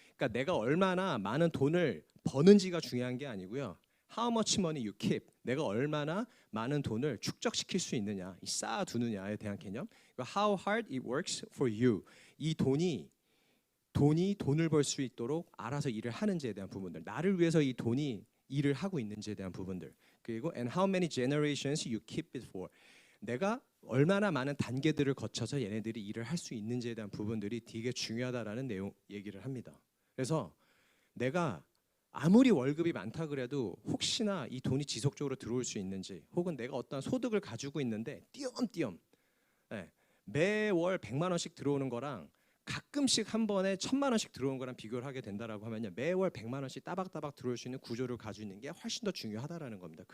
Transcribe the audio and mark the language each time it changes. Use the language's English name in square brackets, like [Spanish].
[Korean] 그러니까 내가 얼마나 많은 돈을 버는지가 중요한 게 아니고요. [English] How much money you keep. [Korean] 내가 얼마나 많은 돈을 축적시킬 수 있느냐, 쌓아두느냐에 대한 개념. [English] How hard it works for you. [Korean] 이 돈이 돈을 벌 수 있도록 알아서 일을 하는지에 대한 부분들. 나를 위해서 이 돈이 일을 하고 있는지에 대한 부분들. 그리고 [English] and how many generations you keep it for. [Korean] 내가 얼마나 많은 단계들을 거쳐서 얘네들이 일을 할 수 있는지에 대한 부분들이 되게 중요하다라는 내용 얘기를 합니다. 그래서 내가 아무리 월급이 많다 그래도 혹시나 이 돈이 지속적으로 들어올 수 있는지, 혹은 내가 어떤 소득을 가지고 있는데 띄엄띄엄 매월 100만 원씩 들어오는 거랑 가끔씩 한 번에 1000만 원씩 들어오는 거랑 비교를 하게 된다라고 하면요, 매월 100만 원씩 따박따박 들어올 수 있는 구조를 가지고 있는 게 훨씬 더 중요하다라는 겁니다.